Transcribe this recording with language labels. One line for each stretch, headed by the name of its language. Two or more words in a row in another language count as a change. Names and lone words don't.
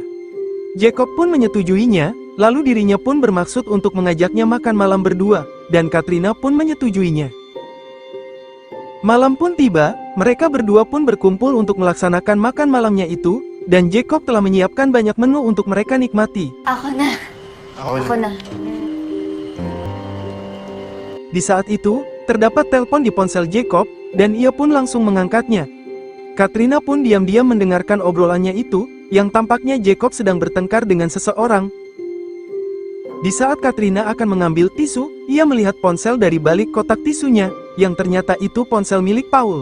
Indonesian: Jacob pun menyetujuinya, lalu dirinya pun bermaksud untuk mengajaknya makan malam berdua, dan Katrina pun menyetujuinya. Malam pun tiba, mereka berdua pun berkumpul untuk melaksanakan makan malamnya itu, dan Jacob telah menyiapkan banyak menu untuk mereka nikmati.
Filipino: Ako na. Ako na.
Indonesian: Di saat itu, terdapat telepon di ponsel Jacob, dan ia pun langsung mengangkatnya. Katrina pun diam-diam mendengarkan obrolannya itu, yang tampaknya Jacob sedang bertengkar dengan seseorang. Di saat Katrina akan mengambil tisu, ia melihat ponsel dari balik kotak tisunya, yang ternyata itu ponsel milik Paul.